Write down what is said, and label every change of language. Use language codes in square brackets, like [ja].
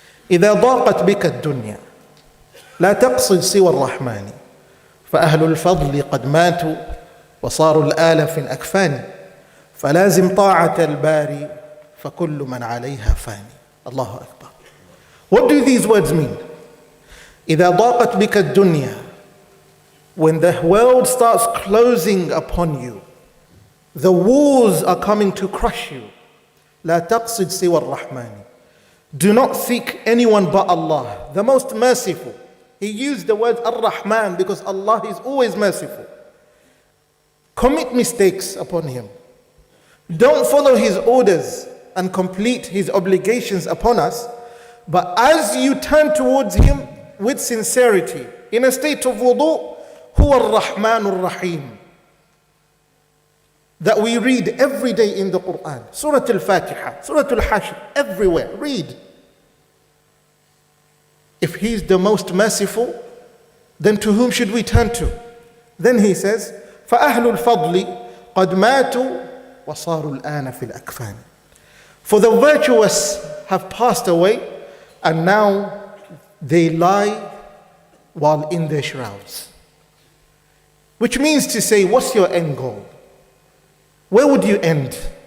[ar] إذا ضاقت بك الدنيا لا تقصد سوى الرحمن فأهل الفضل قد ماتوا وصاروا الآلف أكفان فلازم طاعة الباري فكل من عليها فاني. Allahu Akbar. [en] What do these words mean? [ar] إذا ضاقت بك الدنيا, [en] when the world starts closing upon you, the walls are coming to crush you. [ar] لا تقصد سوى الرحمن. [en] Do not seek anyone but Allah, the most merciful. He used the word Ar-Rahman because Allah is always merciful. Commit mistakes upon him. Don't follow his orders and complete his obligations upon us. But as you turn towards him with sincerity, in a state of wudu, [ar] huwa ar-Rahman ar-Rahim, [en] that we read every day in the Quran. Surah Al-Fatiha, Surah Al-Hashr, everywhere, read. If he's the most merciful, then to whom should we turn to? Then he says, [ar] فَأَهْلُ الْفَضْلِ قَدْ مَاتُوا وَصَارُوا الْآنَ فِي الْأَكْفَانِ. [en] For the virtuous have passed away, and now they lie while in their shrouds. Which means to say, what's your end goal? Where would you end?